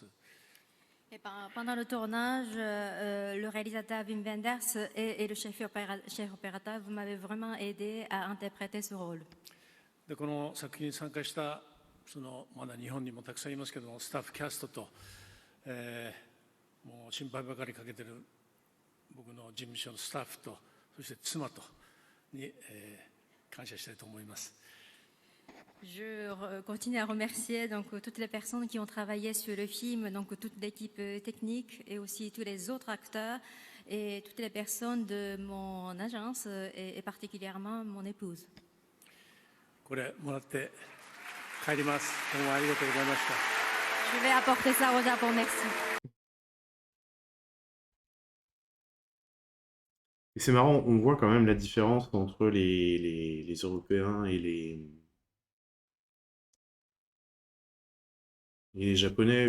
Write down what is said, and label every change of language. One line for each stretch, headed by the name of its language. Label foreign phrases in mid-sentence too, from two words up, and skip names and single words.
French: Et pendant le tournage, le réalisateur Wim Wenders et le chef opérateur, vous m'avez vraiment aidé à interpréter ce rôle.
Japanese: でこの作品に参加したまだ日本にもたくさんいますけどもスタッフキャストと、もう心配ばかりかけてる僕の事務所のスタッフとそして妻とに、感謝したいと思います。
French: Je continue à remercier donc toutes les personnes qui ont travaillé sur le film, donc toute l'équipe technique et aussi tous les autres acteurs et toutes les personnes de mon agence et particulièrement mon épouse.
Japanese: これもらって帰ります。どうもありがとうございました。
French: Je vais apporter ça au Japon, merci. Et c'est marrant, on voit quand même la différence entre les Européens et les Japonais.